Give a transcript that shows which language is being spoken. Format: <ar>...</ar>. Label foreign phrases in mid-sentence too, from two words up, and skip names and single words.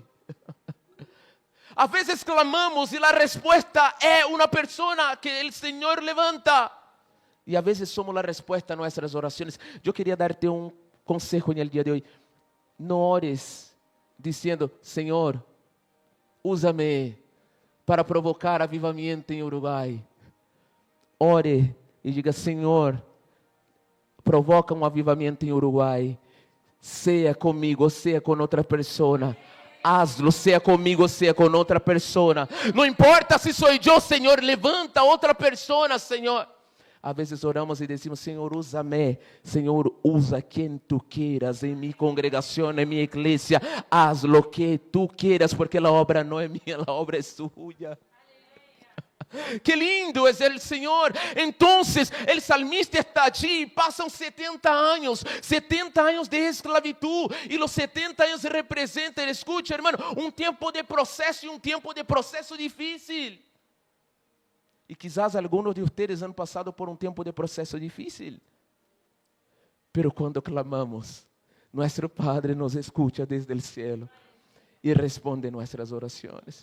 <es>A veces clamamos y la respuesta es una persona que el Señor levanta, y a veces somos la respuesta a nuestras oraciones. Yo quería darte un consejo en el día de hoy. No ores diciendo: Señor, úsame para provocar avivamiento</es> <pt>em Uruguai. Ore e diga: Senhor, provoca um avivamento em Uruguai. Seja comigo ou seja com outra pessoa. Hazlo, seja comigo ou seja com outra pessoa. Não importa se sou eu, Senhor, levanta outra pessoa, Senhor. Às vezes oramos e decimos: Senhor, usa-me. Senhor, usa quem tu queiras em minha congregação, em minha igreja.</pt> <es>Haz lo que tu quieras,</es> <pt>porque a obra não é minha, a obra é sua.</pt> <es>Que lindo es el Señor. Entonces el salmista está allí, pasan 70 años de esclavitud, y los 70 años representan, escucha hermano, un tiempo de proceso, y un tiempo de proceso difícil. Y quizás algunos de ustedes han pasado por un tiempo de proceso difícil, pero cuando clamamos, nuestro Padre nos escucha desde el cielo y responde nuestras oraciones.</es>